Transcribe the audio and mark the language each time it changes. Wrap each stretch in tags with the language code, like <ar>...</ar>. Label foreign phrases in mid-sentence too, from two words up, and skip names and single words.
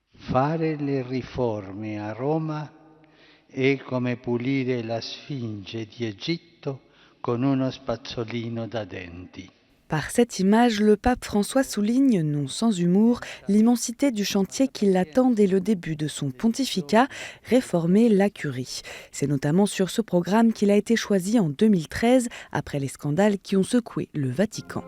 <it>Fare le riforme a Roma è come pulire la Sfinge di Egitto con uno spazzolino da denti.</it> <fr>Par cette image, le pape François souligne, non sans humour, l'immensité du chantier qui l'attend dès le début de son pontificat, réformer la curie. C'est notamment sur ce programme qu'il a été choisi en 2013, après les scandales qui ont secoué le Vatican.</fr>